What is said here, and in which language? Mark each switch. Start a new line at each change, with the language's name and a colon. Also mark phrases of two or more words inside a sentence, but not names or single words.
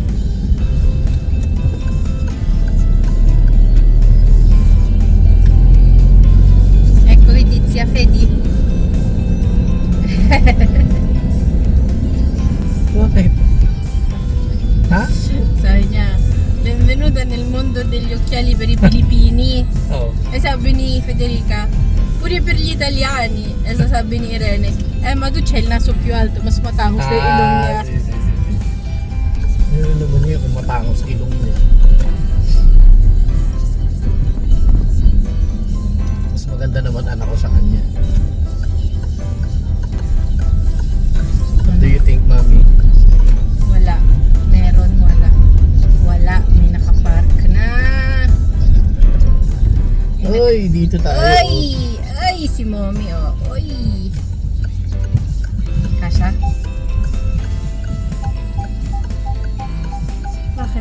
Italian: Ecco, vedi Tia Fedi.
Filipino: Bakit? Ha? Sabi niya,
Italian: benvenuta nel mondo degli occhiali per i Filippini.
Filipino: Oo. E sabi ni Federica,
Italian: pure per gli italiani.
Filipino: E sabi ni
Italian: Irene, ma tu c'hai il naso più alto,
Filipino: mas matangos na ilong niya. Si. Ano naman niya kung matangos sa ilong niya. Mas maganda naman anak ko sa kanya.
English: What do you think, Mami?
Filipino: Wala. Meron, wala. Wala. May nakapark na. Oy, dito tayo. Ay! Ay, si mommy, oh. Oy! Kasha? Bakit?